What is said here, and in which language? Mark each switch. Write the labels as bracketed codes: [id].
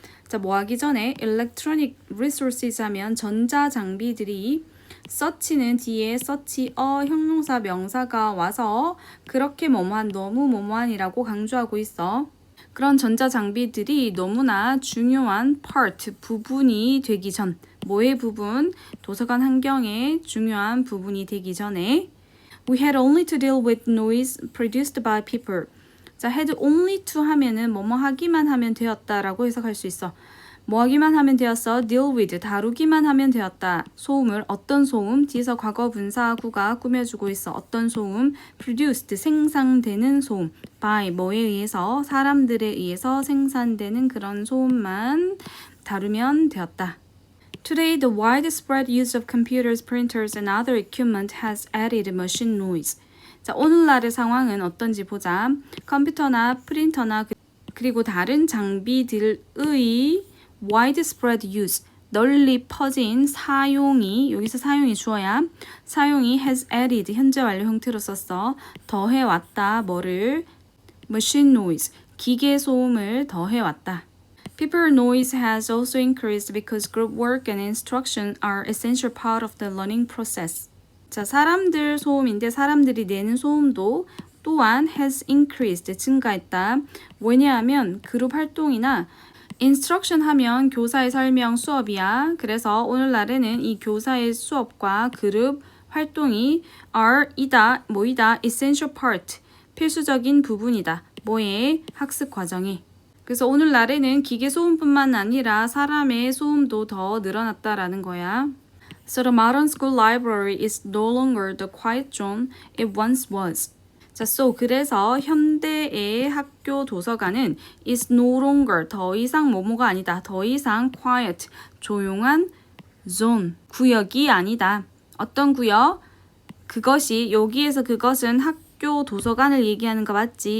[ko] 자, 뭐 하기 전에 electronic resources 하면 전자 장비들이, 서치는 뒤에 서치어 형용사 명사가 와서 그렇게 뭐뭐한, 너무 뭐뭐한이라고 강조하고 있어. 그런 전자장비들이 너무나 중요한 part, 부분이 되기 전. 뭐의 부분? 도서관 환경의 중요한 부분이 되기 전에 [en] We had only to deal with noise produced by people. [ko] 자, had only to 하면은 뭐뭐 하기만 하면 되었다라고 해석할 수 있어. 뭐 하기만 하면 되었어? deal with, 다루기만 하면 되었다. 소음을, 어떤 소음? 뒤에서 과거 분사구가 꾸며주고 있어. 어떤 소음? produced, 생산되는 소음. by, 뭐에 의해서? 사람들에 의해서 생산되는 그런 소음만 다루면 되었다. [en] Today, the widespread use of computers, printers, and other equipment has added machine noise. [ko] 자, 오늘날의 상황은 어떤지 보자. 컴퓨터나 프린터나 그리고 다른 장비들의 widespread use, 널리 퍼진 사용이, 여기서 사용이 주어야, 사용이 has added, 현재 완료 형태로 썼어. 더해왔다. 뭐를? machine noise, 기계 소음을 더해왔다. [en] People noise has also increased because group work and instruction are essential part of the learning process. [ko] 자, 사람들 소음인데 사람들이 내는 소음도 또한 has increased, 증가했다. 왜냐하면 그룹 활동이나 instruction 하면 교사의 설명 수업이야. 그래서 오늘날에는 이 교사의 수업과 그룹 활동이 are 이다, 뭐이다, essential part, 필수적인 부분이다. 뭐의? 학습 과정에. 그래서 오늘날에는 기계 소음뿐만 아니라 사람의 소음도 더 늘어났다라는 거야. [en] So the modern school library is no longer the quiet zone it once was. [ko] 자, so 그래서 현대의 학교 도서관은 is no longer, 더 이상 뭐뭐가 아니다. 더 이상 quiet, 조용한 zone, 구역이 아니다. 어떤 구역? 그것이, 여기에서 그것은 학교 도서관을 얘기하는 거 맞지?